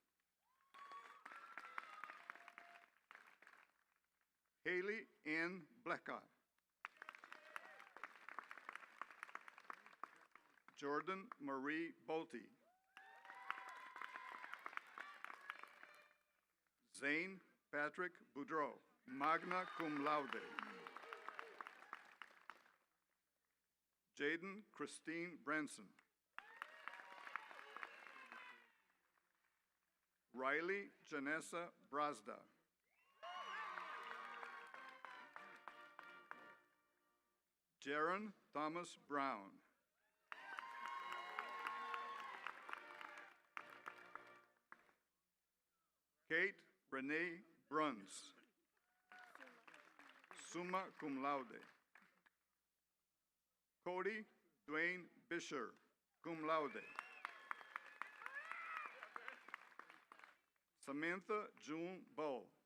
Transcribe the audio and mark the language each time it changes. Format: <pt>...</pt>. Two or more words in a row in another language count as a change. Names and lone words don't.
<en>Haley Ann Blecka. Jordan Marie Bolte. Zane Patrick Boudreau,</en> <la>magna cum laude.</la> <en>Jaden Christine Branson. Riley Janessa Brazda. Jaron Thomas Brown. Kate Renee Bruns,</en> <la>summa cum laude.</la> <en>Cody Dwayne Bisher,</en> <la>cum laude.</la> <en>Samantha June Bow.</en>